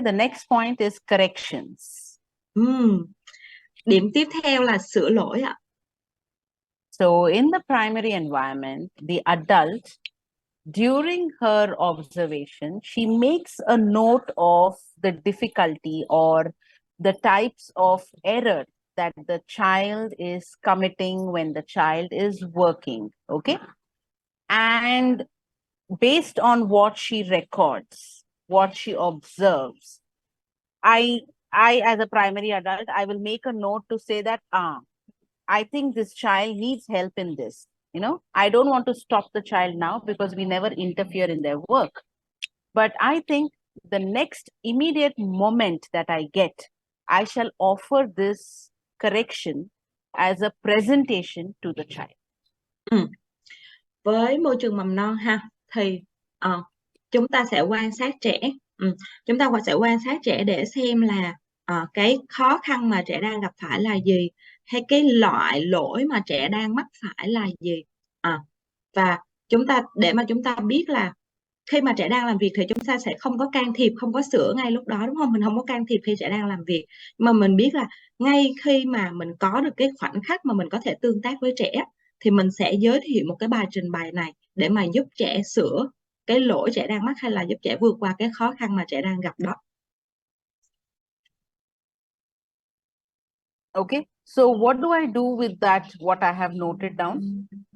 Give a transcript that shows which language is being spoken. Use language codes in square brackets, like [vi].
[en] The next point is corrections. [vi] Điểm tiếp theo là sửa lỗi ạ. [en] So in the primary environment, the adult, during her observation, she makes a note of the difficulty or the types of error that the child is committing when the child is working. Okay. And based on what she records, what she observes, I as a primary adult, I will make a note to say that, I think this child needs help in this. I don't want to stop the child now because we never interfere in their work. But I think the next immediate moment that I get, I shall offer this correction as a presentation to the child. Ừ. [vi] Với môi trường mầm non ha, thì chúng ta sẽ quan sát trẻ. Chúng ta sẽ quan sát trẻ để xem là cái khó khăn mà trẻ đang gặp phải là gì, hay cái loại lỗi mà trẻ đang mắc phải là gì. Và để mà chúng ta biết là khi mà trẻ đang làm việc thì chúng ta sẽ không có can thiệp, không có sửa ngay lúc đó, đúng không? Mình không có can thiệp khi trẻ đang làm việc, mà mình biết là ngay khi mà mình có được cái khoảnh khắc mà mình có thể tương tác với trẻ thì mình sẽ giới thiệu một cái bài trình bày này để mà giúp trẻ sửa cái lỗi trẻ đang mắc, hay là giúp trẻ vượt qua cái khó khăn mà trẻ đang gặp đó. [en] Okay, so what do I do with that, what I have noted down?